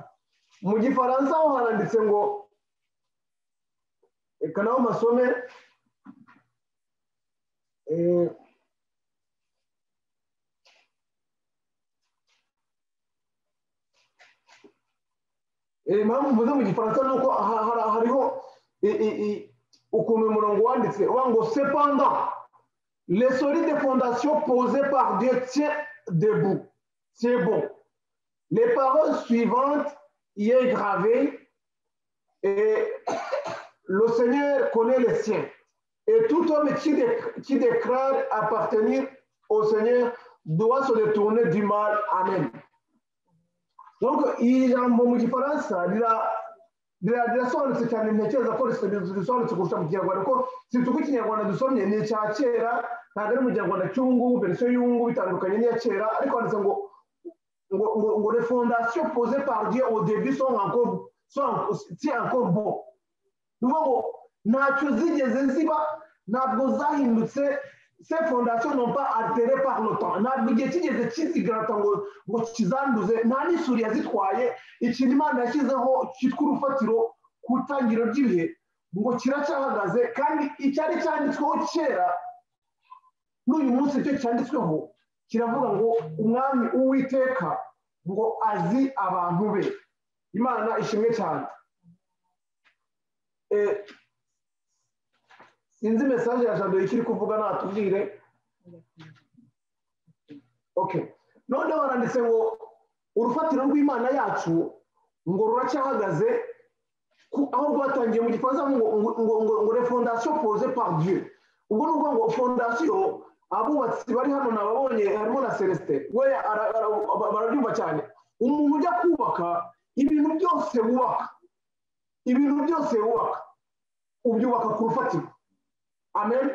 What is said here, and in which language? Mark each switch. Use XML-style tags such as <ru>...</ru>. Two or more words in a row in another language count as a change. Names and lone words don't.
<rw>Mu Gifaransa ho haranditse ngo, reka naho masome, impamvu mvuze mu Gifaransa ni uko hariho ukuntu uyu murongo wanditse uvuga ngo</rw> <fr>cependant les solides fondations posées par Dieu tient debout. C'est bon. Les paroles suivantes y est gravées et le Seigneur connaît les siens. Et tout homme qui déclare appartenir au Seigneur doit se détourner du mal. Amen. Donc,</fr> <rw>iri jambo mu Gifaransa rirasobanutse cyane, ntekereza ko risobanutse kurusha mu Kinyarwanda, ko si uko Ikinyarwanda dusomye ni icya kera, ntabwo ari mu Kinyarwanda cy'ubungubu, verisiyo y'ubungubu bitandukanye n'iya kera, ariko handitse ngo</rw> <fr>les fondations posées par Dieu au début sont encore bon.</fr> <rw>Ni ukuvuga ngo ntacyo zigeze ziba, ntabwo zahindutse.</rw> <fr>Ces fondations n'ont pas altéré par le temps.</fr> <rw>Ntabwo igihe kigeze kizigarata ngo kizanduze, nta n'isuri yazitwaye. Ikintu Imana yashyizeho cyitwa urufatiro ku itangiriro ry'ibihe ngo kiracyahagaze, kandi icyari cyanditsweho kera n'uyu munsi icyo cyanditsweho kiravuga ngo umwami Uwiteka ngo azi abantu be. Imana ishimwe cyane. Sinzi message ya Jado ikiri kuvuga natubwire. Okay. None baranditse ngo urufatiro rw'Imana yacu ngo ruracyahagaze, aho rwatangiye mu Gifaransa ngo</rw> <fr>les fondations posées par Dieu.</fr> <rw>Ubwo ni ukuvuga ngo fondation, abubatsi bari hano nababonye harimo na Celestin, we barabyumva cyane. Umuntu ujya kubaka ibintu byose wubaka ubyubaka ku rufatiro. Amen.</rw>